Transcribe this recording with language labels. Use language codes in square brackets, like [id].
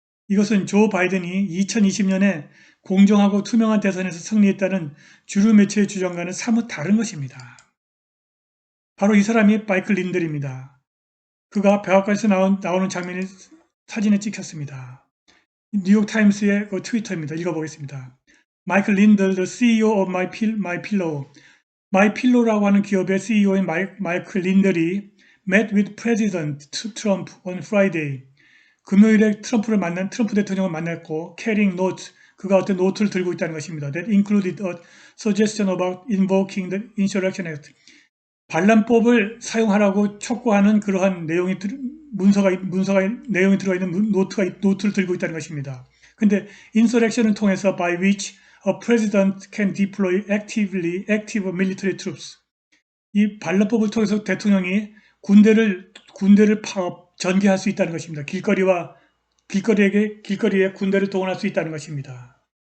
[ko] 이것은 조 바이든이 2020년에 공정하고 투명한 대선에서 승리했다는 주류 매체의 주장과는 사뭇 다른 것입니다. 바로 이 사람이 마이클 린델입니다. 그가 백악관에서 나오는 장면이 사진에 찍혔습니다. 뉴욕타임스의 그 트위터입니다. 읽어보겠습니다. 마이클 린델, [en] the CEO of MyPillow. [ko] MyPillow라고 하는 기업의 CEO인 마이클 린델이 [en] met with President Trump on Friday. [ko] 금요일에 트럼프 대통령을 만났고 [en] carrying note, [ko] 그가 어떤 노트를 들고 있다는 것입니다. [en] That included a suggestion about invoking the Insurrection Act. [ko] 반란법을 사용하라고 촉구하는 그러한 내용이 내용이 들어가 있는 노트를 들고 있다는 것입니다. 근데 insurrection을 통해서 [en] by which a president can deploy active military troops. [ko] 이 반란법을 통해서 대통령이 군대를 전개할 수 있다는 것입니다. 길거리에 군대를 동원할 수 있다는 것입니다.